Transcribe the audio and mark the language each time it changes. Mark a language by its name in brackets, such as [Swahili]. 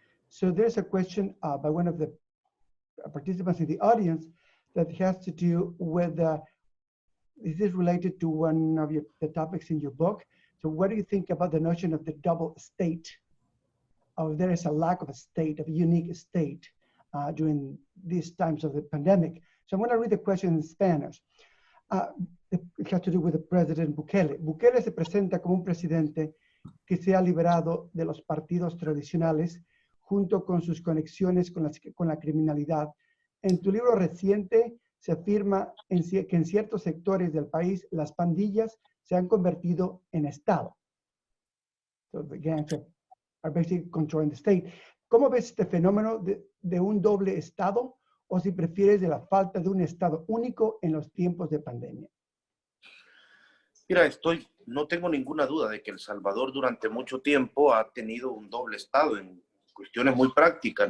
[English] So there's a question by one of the participants in the audience that has to do with, this is related to one of the topics in your book. So what do you think about the notion of the double state? Or there is a lack of a state, of a unique state during these times of the pandemic. So I'm going to read the question in Spanish. It has to do with the President Bukele. [Spanish] Bukele se presenta como un presidente que se ha liberado de los partidos tradicionales junto con sus conexiones con la criminalidad. En tu libro reciente se afirma que en ciertos sectores del país las pandillas se han convertido en Estado. [English] So the gangs are basically controlling the state. [Spanish] ¿Cómo ves este fenómeno de un doble Estado, o si prefieres de la falta de un Estado único en los tiempos de pandemia? Mira, no tengo ninguna duda de que El Salvador durante mucho tiempo ha tenido un doble Estado en cuestiones muy prácticas.